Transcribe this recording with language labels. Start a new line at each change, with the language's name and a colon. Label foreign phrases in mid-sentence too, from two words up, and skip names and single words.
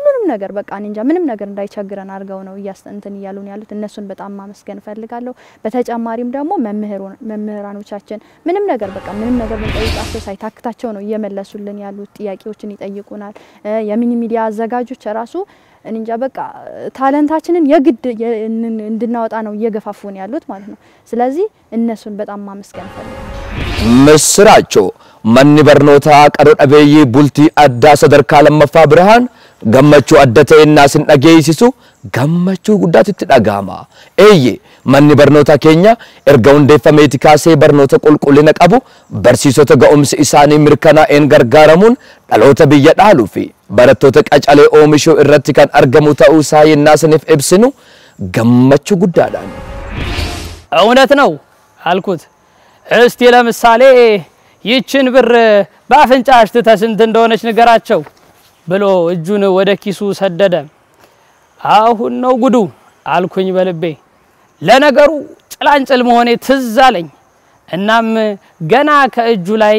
Amharic: ነገር በቃ እንጃ ምንም ነገር እንዳይቸግረን አድርገው ነው እንትን እያሉን ያሉት እነሱን በጣም ማመስገን ፈልጋለሁ በተጨማሪም ደግሞ መምህራኖቻችን ምንም ነገር በቃ ምንም ነገር ብንጠይቃቸው ሳይታክታቸው ነው እየመለሱልን ያሉት ጥያቄዎችን ይጠይቁናል የሚኒ ሚዲያ አዘጋጆች ራሱ እንጃ በቃ ታለንታችንን የግድ እንድናወጣ ነው እየገፋፉን ያሉት ማለት ነው ስለዚህ እነሱን በጣም ማመስገን ፈልጋለሁ
Oromo: ምስራቸው manni barnoota qaroo dhabeeyyii bultii addaa sadarkaa lammaffaa birhaan gammachuu adda ta'e naasin dhageessisu gammachuu guddaatti dhagahama eeyye manni barnoota keenya erga hundeeffameeti kaasee barnoota qulqullina qabu barsiisota ga'umsi isaanii mirkanaa'een gargaaramuun dhaloota biyya dhaaluu fi barattoota qacalee oomishuu irratti kan argamu ta'uu isaa yennaasiniif ibsinu gammachuu guddaadhaan
Amharic: እውነት ነው አልኩት እስቲ ለምሳሌ ይችን ብር ባፍንጫሽ ተስንት እንደሆነች ንገራቸው ብሎ እጁን ወደ ኪሱ ሰደደ አሁን ነው ጉዱ አልኩኝ በልቤ ለነገሩ ጭላንጭል መሆኔ ትዝ አለኝ እናም ገና ከእጁ ላይ